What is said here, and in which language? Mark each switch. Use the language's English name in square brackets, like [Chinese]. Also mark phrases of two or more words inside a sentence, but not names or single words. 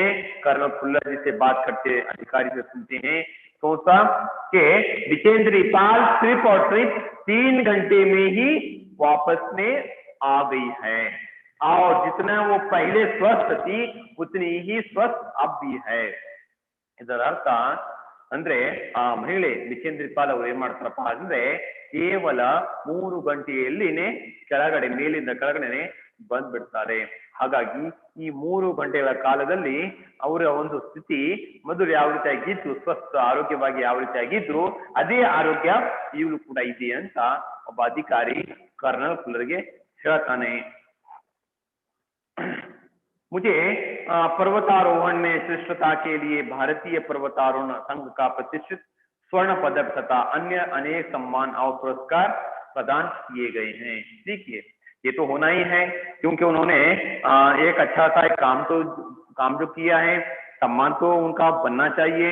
[Hindi] कर्नल खुल्लर जी से बात करते अधिकारी से सुनते हैं, सोचा कि बिचेंद्र पाल सिर्फ और सिर्फ 3 घंटे में ही वापस में आ गई है और जितना वो पहले स्वस्थ थी उतनी ही स्वस्थ अब भी है. [Kannada] ಇದರ ಅರ್ಥ ಅಂದ್ರೆ ಆ ಮಹಿಳೆ ಬಿಚೇಂದ್ರ ಪಾಲ್ ಅವರು ಏನ್ ಮಾಡ್ತಾರಪ್ಪ ಅಂದ್ರೆ ಕೇವಲ 3 ಗಂಟೆಯಲ್ಲಿನೇ ಕೆಳಗಡೆ ಮೇಲಿಂದ ಕೆಳಗಡೆ ಬಂದ್ಬಿಡ್ತಾರೆ. ಹಾಗಾಗಿ ಈ 3 ಗಂಟೆಗಳ ಕಾಲದಲ್ಲಿ ಅವರ ಒಂದು ಸ್ಥಿತಿ ಮೊದಲು ಯಾವ ರೀತಿಯಾಗಿದ್ದು, ಸ್ವಸ್ಥ ಆರೋಗ್ಯವಾಗಿ ಯಾವ ರೀತಿಯಾಗಿದ್ರು ಅದೇ ಆರೋಗ್ಯ ಈಗಲೂ ಕೂಡ ಇದೆ ಅಂತ ಒಬ್ಬ ಅಧಿಕಾರಿ कर्नल खुल्लर ಗೆ ಹೇಳ್ತಾನೆ. [Hindi] मुझे पर्वतारोहण में श्रेष्ठता के लिए भारतीय पर्वतारोहण संघ का प्रतिष्ठित स्वर्ण पदक तथा अन्य अनेक सम्मान और पुरस्कार प्रदान किए गए हैं. देखिए ये तो होना ही है क्योंकि उन्होंने एक अच्छा सा एक काम जो किया है, सम्मान तो उनका बनना चाहिए.